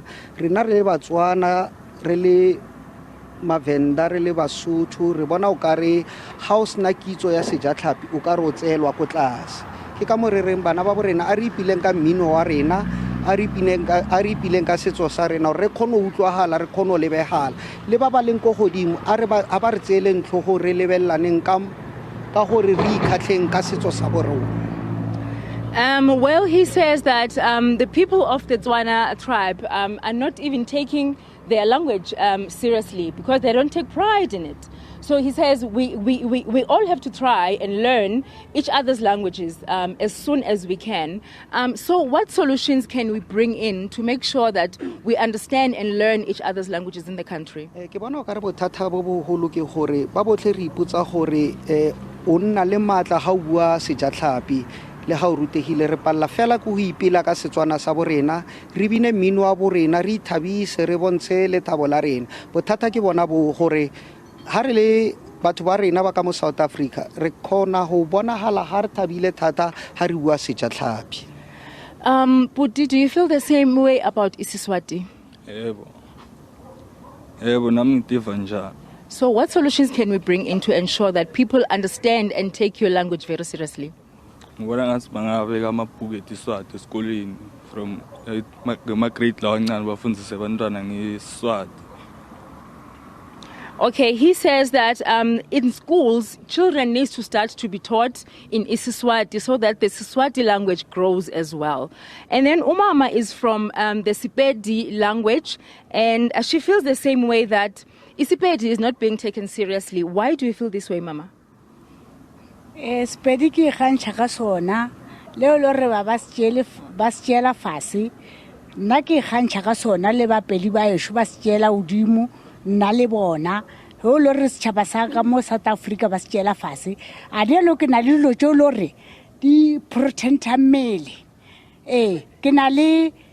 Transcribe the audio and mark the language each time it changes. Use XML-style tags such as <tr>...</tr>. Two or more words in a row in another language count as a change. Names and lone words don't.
<tn>rena re le batswana re le mavenda re le basotho re bona o kare ga o sena kitso ya sejatlhapi o ka re o tseelwa ko tlase ke ka mo re reng bana ba borena a re ipileng ka mmino wa rena a re ipileng ka setso sa rena re kgone go utlwagala re kgone go lebegala le ba ba leng ko godimo a ba re tseeleng tlhogo re lebellaneng ka gore re ikgatlheng ka setso sa borona.</tn> <en>Well, he says that the people of the Tswana tribe are not even taking their language seriously because they don't take pride in it. So he says we all have to try and learn each other's languages as soon as we can. So what solutions can we bring in to make sure that we understand and learn each other's languages in the country?</en> <tn>Ke bona o ka re bothata bo bogolo ke gore ba botlhe re ipotsa gore o nna le maatla ga o bua sejatlhapi le ga o rutegile re palla fela go ipela ka Setswana sa borena re bine mmino wa borena re ithabise re bontshe lethabo la rena bothata ke bona bo gore ha re le batho ba rena ba ka mo South Africa re khona go bonagala ha re thabile thata ha re bua sejatlhapi. Puti, do you feel the same way about isiSwati?</tn> <ss>Nami ngitiva njalo.</ss> <en>So what solutions can we bring in to ensure that people understand and take your language very seriously?</en> <ss>Ngibona ngathi bangabeka amabhuku eTswati esikoleni</ss> <en>from grade</en> <ss>lawa kancane bafundise abantwana ngeSiswati.</ss> <en>Okay, he says that in schools, children need to start to be taught in isiSwati so that the Siswati language grows as well. And then Umama is from the Sepedi language, and she feels the same way that Sepedi is not being taken seriously. Why do you feel this way, Mama?</en> <nso>Sepedi ke gantšha ka sona leo lo re ba se fase nna ke gantšha ka sona le bapedi ba ešo ba se tšeela godimo nna le bona ho lo re setšhaba sa ka mo South Africa ba se tšeela fase a dielo ke na le dilo tšeo lo re di protecta mmele ke na le</nso>